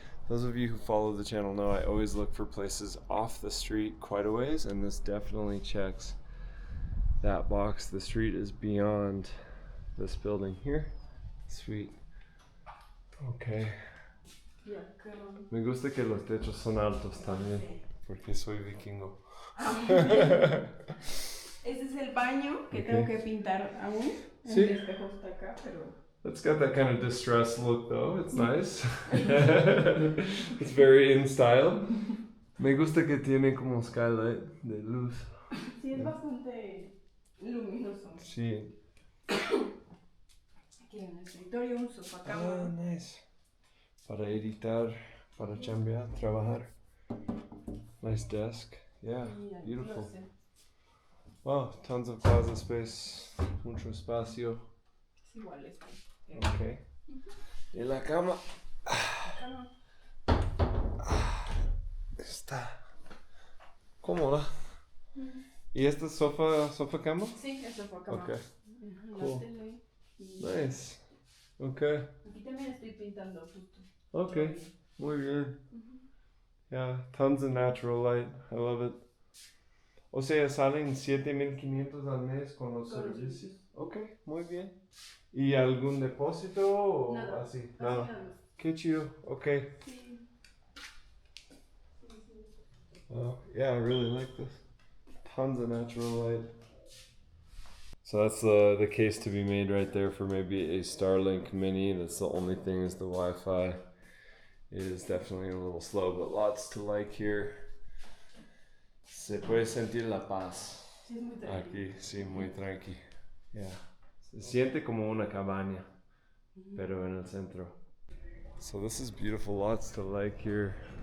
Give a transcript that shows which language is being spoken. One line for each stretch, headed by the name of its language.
English: Those of you who follow the channel know I always look for places off the street quite a ways, and this definitely checks that box. The street is beyond this building here. Sweet. Okay.
Spanish: Y acá. Me gusta que los techos son altos también, porque soy vikingo. Este es el baño que tengo que pintar aún. Sí. El espejo está acá, pero.
English: It's got that kind of distressed look though, it's nice. It's very in style.
Spanish: Me gusta que tiene como skylight de luz. Sí, es bastante luminoso. Sí. Aquí hay un escritorio, un sofá cama.
English: Nice.
Spanish: Para editar, para chambear, trabajar.
English: Nice desk. Yeah,
Spanish: Y el
English: beautiful. closet. Wow, tons of closet space,
Spanish: mucho espacio. Es igual este. Okay. Y la cama. Cama. Está cómoda. ¿Y esta es sofá cama? Sí, es sofá cama.
English: Okay.
Spanish: La
English: Cool.
Spanish: tele. Y
English: Nice. Okay.
Spanish: aquí también estoy pintando justo. Okay. Muy bien.
English: Yeah, tons of natural light. I love it.
Spanish: O sea, salen 7,500 al mes con los Con los servicios. Okay, muy bien. ¿Y algún depósito o Nada. así? Nada. Nada. Qué chido. Okay. Sí.
English: Yeah, I really like this. Tons of natural light. So that's the case to be made right there for maybe a Starlink Mini. That's the only thing is the Wi-Fi. It is definitely a little slow, but lots to like here.
Spanish: Se puede sentir la paz. Sí, es muy tranquilo. Aquí, sí, muy tranqui. Yeah. Se siente como una cabaña, pero en el centro.
English: So this is beautiful, lots to like here.